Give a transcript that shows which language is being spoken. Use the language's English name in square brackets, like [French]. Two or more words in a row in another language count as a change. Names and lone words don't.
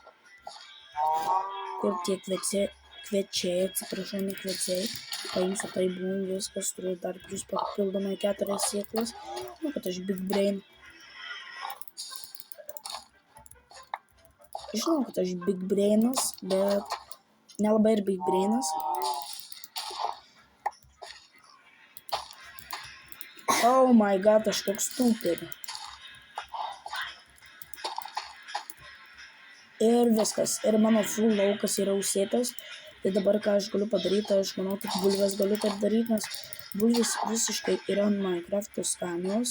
[Lithuanian] Kur tie kviečiai, atsiprašau, ne kviečiai. Paimsiu tai bum, viskas, turiu dar plus papildomai 4 sėklas. Nu, kad aš [English] big brain. [Lithuanian] Žinau, kad aš [English] big brainas, [Lithuanian] bet nelabai ir [English] big brainas. Oh my god, [Lithuanian] aš toks stupid. Ir viskas. Ir mano full laukas yra užsėtas. Tai dabar ką aš galiu padaryti, aš manau, tik bulvės galiu taip daryti, nes bulvės visiškai yra Minecraft'o skanios.